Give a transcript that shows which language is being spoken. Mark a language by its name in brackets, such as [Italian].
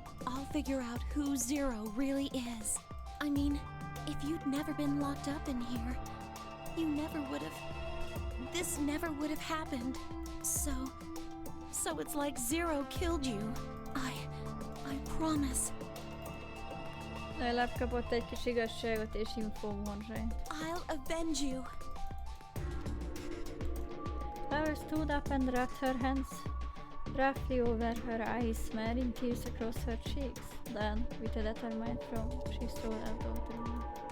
[English] I'll figure out who Zero really is. I mean, if you'd never been locked up in here, you never would have... This never would have happened. So it's like Zero killed you. I promise. [Hungarian] Legalább kapott egy kis igazságot és infómorzsányt. [English] I'll avenge you. Clara stood up and rubbed her hands roughly over her eyes, smearing tears across her cheeks. Then, with a determined frown, she strolled out of the room.